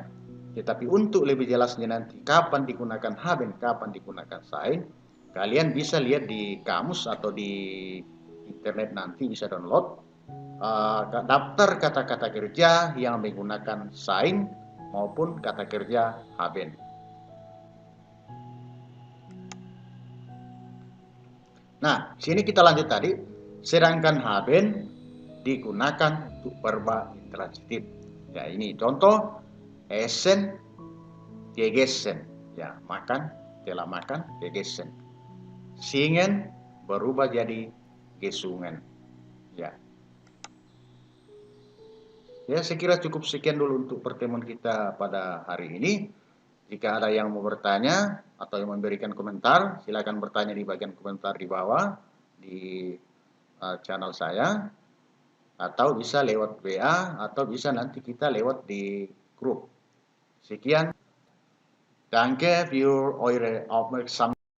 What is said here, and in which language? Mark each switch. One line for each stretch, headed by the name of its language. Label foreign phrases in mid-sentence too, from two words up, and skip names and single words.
Indonesian: Tetapi untuk lebih jelasnya nanti kapan digunakan haben, kapan digunakan sein, kalian bisa lihat di kamus atau di internet nanti bisa download daftar kata-kata kerja yang menggunakan sein maupun kata kerja haben. Nah, sini kita lanjut tadi. Sedangkan haben digunakan untuk verba intransitif. Ya, ini contoh
German: essen, gegessen.
Indonesian: Ya, makan, telah makan,
German: gegessen.
Indonesian: Singen berubah jadi gesungen. Ya. Ya, saya kira cukup sekian dulu untuk pertemuan kita pada hari ini. Jika ada yang mau bertanya atau yang memberikan komentar, silakan bertanya di bagian komentar di bawah di channel saya, atau bisa lewat WA, atau bisa nanti kita lewat di grup. Sekian.
German: Danke für eure Aufmerksamkeit.